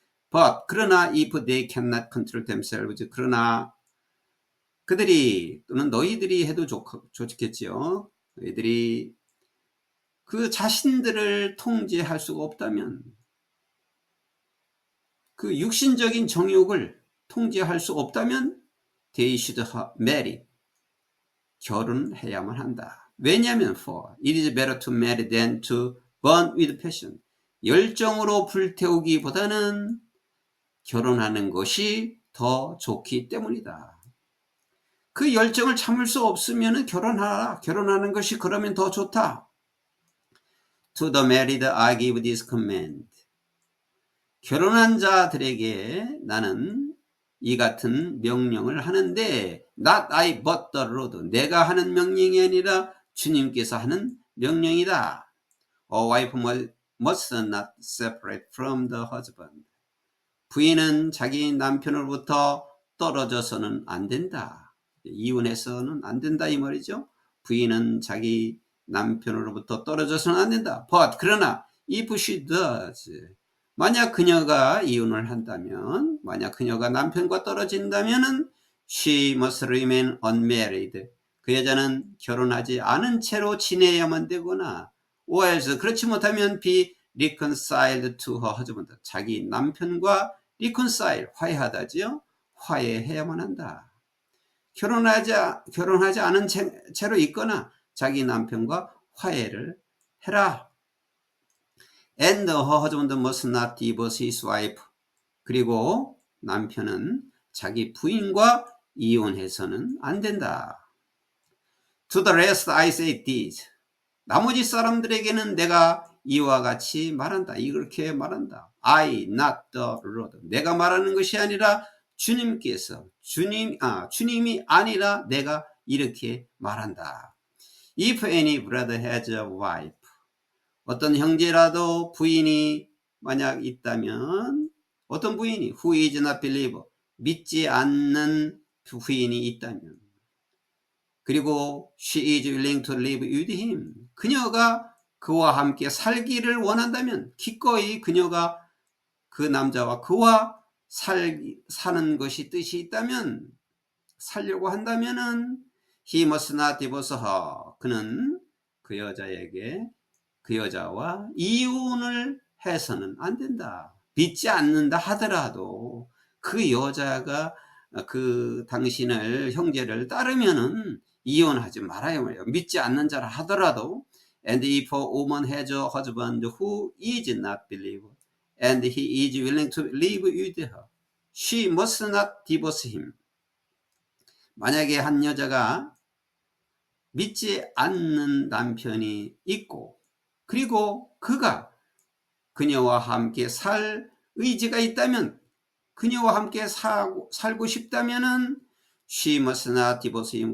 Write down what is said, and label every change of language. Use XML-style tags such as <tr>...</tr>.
<en>But</en> <ko>그러나</ko> <en>if they cannot control themselves</en> <ko>그러나 그들이 또는 너희들이 해도 좋겠지요. 너희들이 그 자신들을 통제할 수가 없다면 그 육신적인 정욕을 통제할 수 없다면</ko> <en>they should marry.</en> <ko>결혼해야만 한다. 왜냐하면</ko> <en>for it is better to marry than to burn with passion.</en> <ko>열정으로 불태우기보다는 결혼하는 것이 더 좋기 때문이다. 그 열정을 참을 수 없으면 결혼하라. 결혼하는 것이 그러면 더 좋다.</ko> <en>To the married I give this command.</en> <ko>결혼한 자들에게 나는 이 같은 명령을 하는데</ko> <en>not I but the Lord.</en> <ko>내가 하는 명령이 아니라 주님께서 하는 명령이다.</ko> <en>A wife must not separate from the husband.</en> <ko>부인은 자기 남편으로부터 떨어져서는 안 된다. 이혼해서는 안 된다 이 말이죠. 부인은 자기 남편으로부터 떨어져서는 안 된다.</ko> <en>But</en> <ko>그러나</ko> <en>if she does,</en> <ko>만약 그녀가 이혼을 한다면, 만약 그녀가 남편과 떨어진다면은</ko> <en>she must remain unmarried.</en> <ko>그 여자는 결혼하지 않은 채로 지내야만 되거나</ko> <en>or else</en> <ko>그렇지 못하면</ko> <en>be reconciled to her husband.</en> <ko>자기 남편과 reconcile, 화해하다지요. 화해해야만 한다. 결혼하지 않은 채로 있거나 자기 남편과 화해를 해라.</ko> <en>And her husband must not divorce his wife.</en> <ko>그리고 남편은 자기 부인과 이혼해서는 안 된다.</ko> <en>To the rest I say this.</en> <ko>나머지 사람들에게는 내가 이와 같이 말한다. 이렇게 말한다.</ko> <en>I, not the Lord.</en> <ko>내가 말하는 것이 아니라 주님께서, 주님이 아니라 내가 이렇게 말한다.</ko> <en>If any brother has a wife.</en> <ko>어떤 형제라도 부인이 만약 있다면, 어떤 부인이</ko> <en>who is not believer,</en> <ko>믿지 않는 부인이 있다면, 그리고</ko> <en>she is willing to live with him.</en> <ko>그녀가 그와 함께 살기를 원한다면, 기꺼이 그녀가 그 남자와 그와 사는 것이 뜻이 있다면, 살려고 한다면은</ko> <en>he must not divorce her.</en> <ko>그는 그 여자에게, 그 여자와 이혼을 해서는 안 된다. 믿지 않는다 하더라도 그 여자가 그 당신을, 형제를 따르면은 이혼하지 말아요. 믿지 않는 자라 하더라도.</ko> <en>And if a woman has a husband who is not believer and he is willing to live with her, she must not divorce him.</en> <ko>만약에 한 여자가 믿지 않는 남편이 있고, 그리고 그가 그녀와 함께 살 의지가 있다면, 그녀와 함께 살고 싶다면은</ko> <en>she must not divorce him.</en>